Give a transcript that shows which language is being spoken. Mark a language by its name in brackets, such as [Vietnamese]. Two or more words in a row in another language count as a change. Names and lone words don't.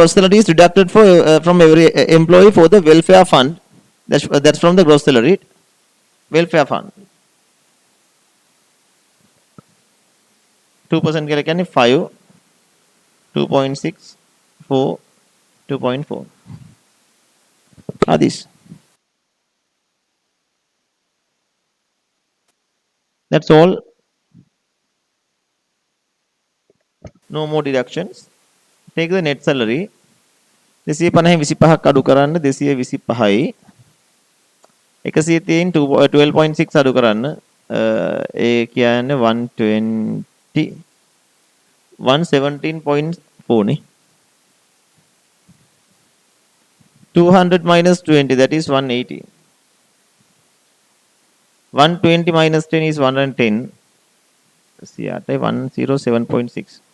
[English] gross salary is deducted for from every employee for the welfare fund. That's from the gross salary. Welfare fund. [Sinhala] 2% කියලා කියන්නේ 5, 2.6, 4, 2.4. [English] Are these? That's all. No more deductions. Take the net salary. 250 25ක් [Sinhala] අඩු කරන්න [English] 225යි. [Sinhala] 130න් 12.6 අඩු කරන්න ඒ කියන්නේ 120 117.4 නේ. [English] 200 minus 20, that is 180. 120 minus 10 is 110. See, 107.6.